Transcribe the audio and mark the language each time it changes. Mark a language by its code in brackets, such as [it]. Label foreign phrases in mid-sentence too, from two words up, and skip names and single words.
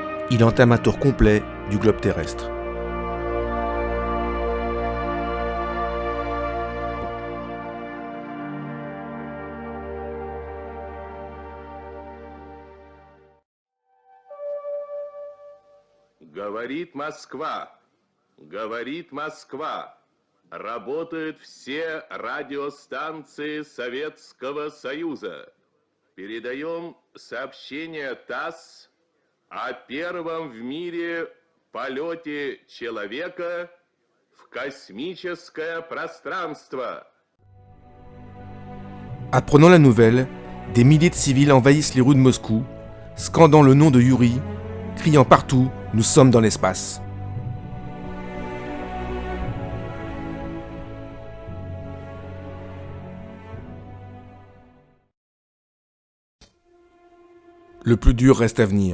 [fr] il entame un tour complet du globe terrestre. [ru] Говорит Москва, говорит Москва. Работают все радиостанции Советского Союза. Передаем сообщение ТАСС о первом в мире полете человека в космическое пространство. [fr] Apprenant la nouvelle, des milliers de civils envahissent les rues de Moscou, scandant le nom de Yuri, criant partout « Nous sommes dans l'espace ». Le plus dur reste à venir.